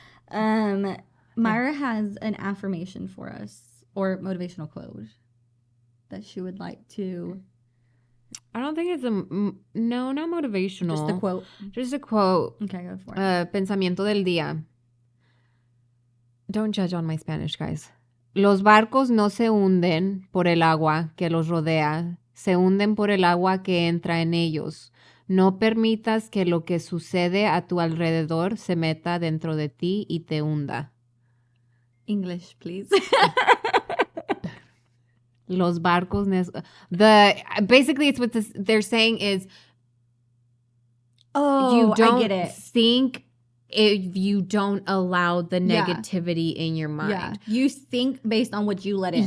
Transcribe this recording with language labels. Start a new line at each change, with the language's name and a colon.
English: Myra has an affirmation for us or motivational quote that she would like to. I don't think it's no, not motivational. Just a quote. Just a quote. Okay, go for it.
Spanish: Pensamiento del día.
English: Don't judge on my Spanish, guys.
Spanish: Los barcos no se hunden por el agua que los rodea, se hunden por el agua que entra en ellos. No permitas que lo que sucede a tu alrededor se meta dentro de ti y te hunda.
English: English, please.
Spanish: Los barcos
English: basically it's what they're saying is you don't I get it. Think if you don't allow the negativity in your mind. Yeah. You think based on what you let in.